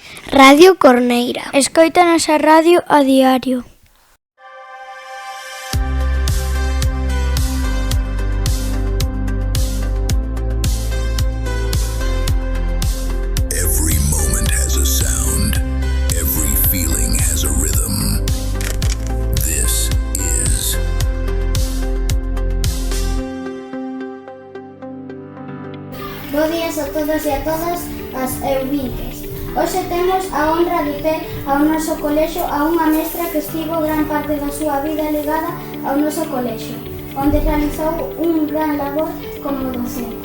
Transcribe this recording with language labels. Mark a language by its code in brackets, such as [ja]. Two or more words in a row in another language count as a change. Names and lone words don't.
[gl] Radio Corneira. Escoítanos a radio a diario. [en] Every moment has a sound. Every feeling has a rhythm. This is [gl] Bo días a todos e a todas as ouvintes. Hoxe temos a honra de ter ao noso colexio a unha mestra que estivo gran parte da súa vida ligada ao noso colexio, onde realizou un gran labor como docente.